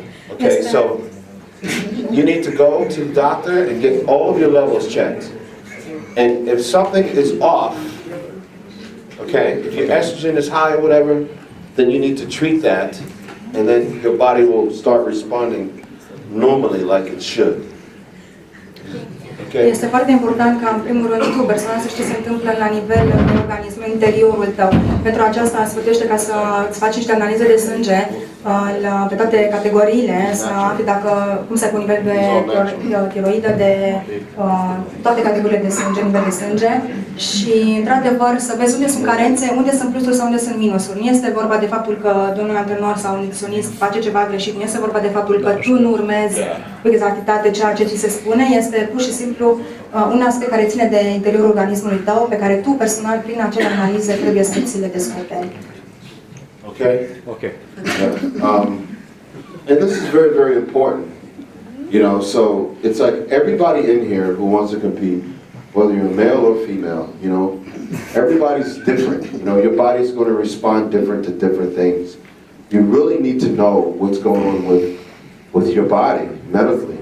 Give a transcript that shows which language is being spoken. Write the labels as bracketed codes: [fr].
[en] Okay, so you need to go to the doctor and get all of your levels checked. And if something is off, okay, if if your estrogen is high or whatever, then you need to treat that, and then your body will start responding normally like it should. Okay? [ro] Este foarte important ca, în primul rând, tu, persoana, să știi ce se întâmplă la nivel de organism, în interiorul tău. Pentru aceasta, sfătuiește ca să îți faci niște analize de sânge pe toate categoriile, să afli dacă, cum se cu nivel de tiroidă, de toate categoriile de sânge, nivel de sânge și, într-adevăr, să vezi unde sunt carențe, unde sunt plusuri sau unde sunt minusuri. Nu este vorba de faptul că domnul antrenor sau un nutriționist face ceva greșit, nu este vorba de faptul că tu nu urmezi cu exactitate ceea ce ți se spune, este pur și simplu un aspect care ține de interiorul organismului tău, pe care tu, personal, prin acele analize, trebuie să ți le descoperi. [en] Okay? Okay. And this is very, very important. You know, so it's like everybody in here who wants to compete, whether you're male or female, you know, everybody's different. You know, your body's going to respond different to different things. You really need to know what's going on with your body medically.